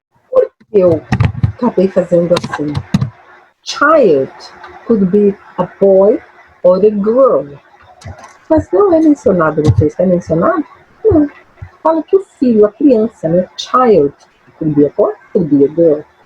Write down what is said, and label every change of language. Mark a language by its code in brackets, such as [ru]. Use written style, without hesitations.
[pt] Por que eu acabei fazendo assim? [en] Child could be a boy or a girl. [pt] Mas não é mencionado no texto, é mencionado? Não. Fala que o filho, a criança, né? [en] Child could be a boy, could be a girl.